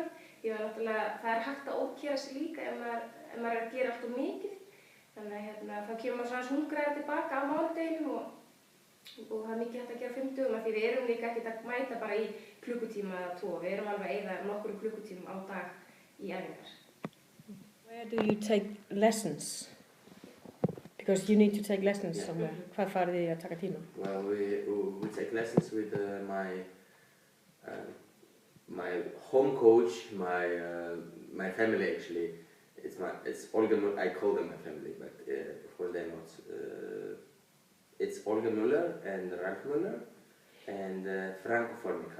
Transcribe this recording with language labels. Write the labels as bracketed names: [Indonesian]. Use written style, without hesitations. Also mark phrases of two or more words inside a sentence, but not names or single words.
[Icelandic] Það er hægt að ókera sig líka ef maður er að gera allt of mikið. Þannig að þá kemur maður svona hungraður tilbaka á mánudeginum og það er mikið hægt að gera 5 dögum af því við erum líka ekkert að mæta bara í klukkutíma eða 2. Við erum alveg að eyða nokkrum klukkutímum á dag í æfingar. [English] Where do you take lessons? Because you need to take lessons somewhere. [Icelandic] Hvað farið þið að taka tíma? [English] Well, we take lessons with my home coach, my family actually. It's Olga. I call them my family, but of course they're not. It's Olga Müller and Ralf Müller and Franco Formica.